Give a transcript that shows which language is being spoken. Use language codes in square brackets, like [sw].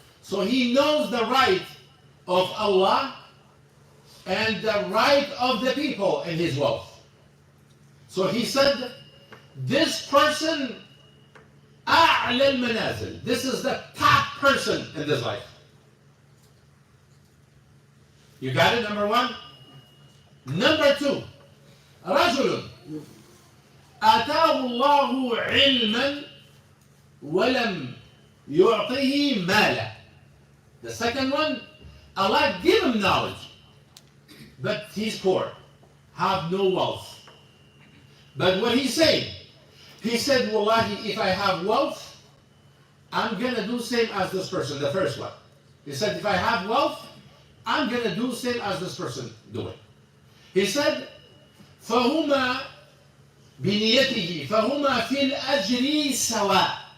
[en] So he knows the right of Allah and the right of the people in his wealth. So he said, this person, [ar] أعلى المنازل. [en] This is the top person in this life. You got it, number 1? Number 2, [ar] رجل آتاه الله علما ولم يعطه مالا. [en] The second one, Allah give him knowledge, but he's poor, have no wealth. But what he said, he said, Wallahi, if I have wealth, I'm going to do same as this person, the first one. He said, if I have wealth, I'm going to do same as this person doing. He said, [ar] فَهُمَا بِنِيَتِهِ فَهُمَا فِي الْأَجْرِ سَوَاء.